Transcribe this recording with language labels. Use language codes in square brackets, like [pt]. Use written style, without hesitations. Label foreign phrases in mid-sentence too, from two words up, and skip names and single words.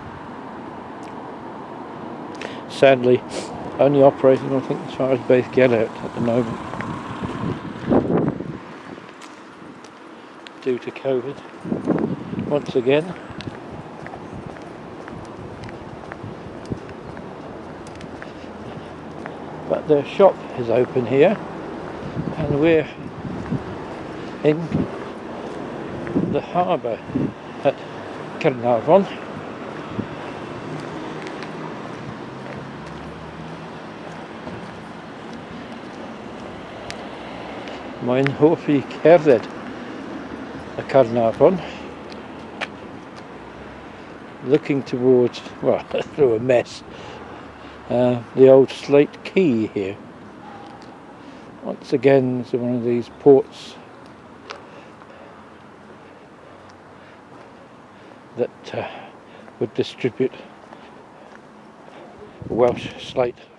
[en] Sadly, only operating, I think, as far as Base Gogledd at the moment, due to COVID once again. But their shop is open here, and we're in the harbour at Caernarfon. [cy] Mae'n hoff I cerdded at Caernarfon, [en] looking towards, well, through a mess, the old slate quay here. Once again, it's one of these ports that would distribute Welsh slate.